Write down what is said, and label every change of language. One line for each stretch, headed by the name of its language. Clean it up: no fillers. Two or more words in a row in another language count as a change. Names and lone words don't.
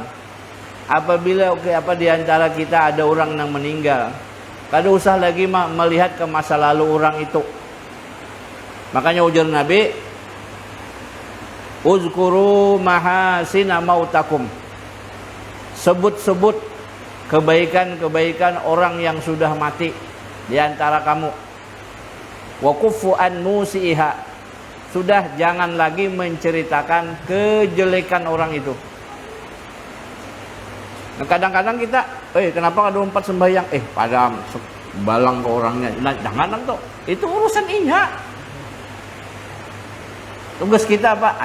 Banjar: Apabila di antara kita ada orang yang meninggal, kada usah lagi melihat ke masa lalu orang itu. Makanya ujar Nabi,
Arabic: uzkuru mahasina mautakum.
Banjar: Sebut-sebut kebaikan-kebaikan orang yang sudah mati di antara kamu.
Arabic: Wa kuffu an musiiha.
Banjar: Sudah jangan lagi menceritakan kejelekan orang itu. Nah, kadang-kadang kita, kenapa ada 4 sembahyang? Pada balang ke orangnya. Nah, jangan tuh. Itu urusan inya. Tugas kita apa?